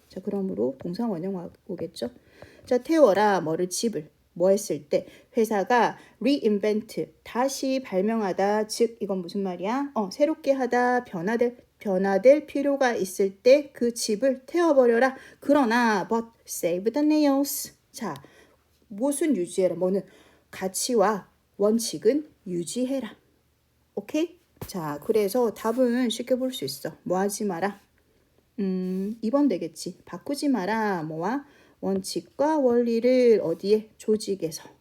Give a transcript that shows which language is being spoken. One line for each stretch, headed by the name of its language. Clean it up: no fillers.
Korean: 자, 그러므로 동사 원형 오겠죠. 자, 태워라, 집을. 뭐 했을 때? 회사가 reinvent, 다시 발명하다. 즉, 이건 무슨 말이야? 새롭게 하다, 변화될 필요가 있을 때 그 집을 태워버려라. 그러나,
English: but save the nails.
Korean: 자, 무엇은 유지해라. 뭐는 가치와 원칙은 유지해라. 오케이? 자, 그래서 답은 쉽게 볼 수 있어. 뭐 하지 마라? 2번 되겠지. 바꾸지 마라. 뭐와? 원칙과 원리를 어디에? 조직에서.